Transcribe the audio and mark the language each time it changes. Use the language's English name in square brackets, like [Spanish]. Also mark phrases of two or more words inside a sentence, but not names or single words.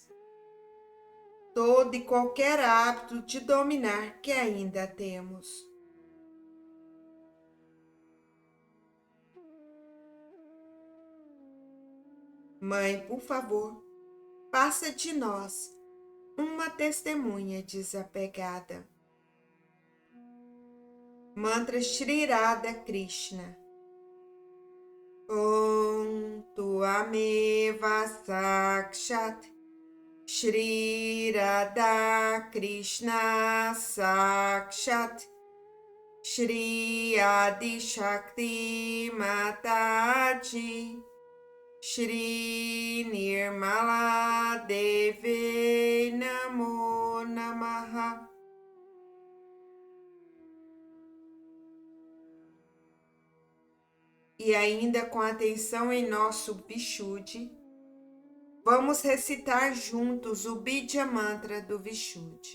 [Portuguese] Todo e qualquer hábito de dominar que ainda temos. Mãe, por favor, faça de nós uma testemunha desapegada. Mantra Shri Radha Krishna. [Sanskrit] Om Tuameva Sakshat Shri Radha Krishna Sakshat Shri Adi Shakti Mataji Shri Nirmala Deve Namo Namaha. [Portuguese] E ainda com atenção em nosso Vishuddhi, vamos recitar juntos o Bidya Mantra do Vishuddhi.